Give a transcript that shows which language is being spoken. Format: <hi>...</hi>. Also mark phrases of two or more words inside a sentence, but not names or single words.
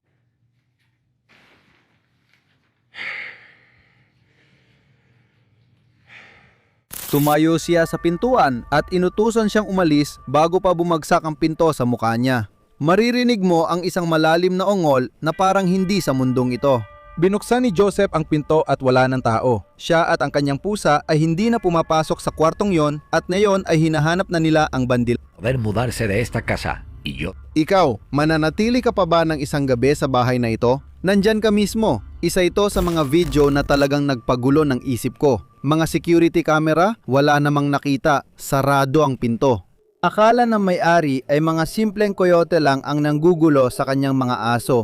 <tl>Tumayo siya sa pintuan at inutusan siyang umalis bago pa bumagsak ang pinto sa mukha niya. Maririnig mo ang isang malalim na ongol na parang hindi sa mundong ito. Binuksan ni Joseph ang pinto at wala ng tao. Siya at ang kanyang pusa ay hindi na pumapasok sa kwartong yon at ngayon ay hinahanap na nila ang bandil.</tl> <es>Poder mudarse de esta casa y yo.</es> <tl>Ikaw, mananatili ka pa ba ng isang gabi sa bahay na ito? Nandyan ka mismo. Isa ito sa mga video na talagang nagpagulo ng isip ko. Mga security camera, wala namang nakita. Sarado ang pinto. Akala ng may-ari ay mga simpleng coyote lang ang nanggugulo sa kanyang mga aso.</tl>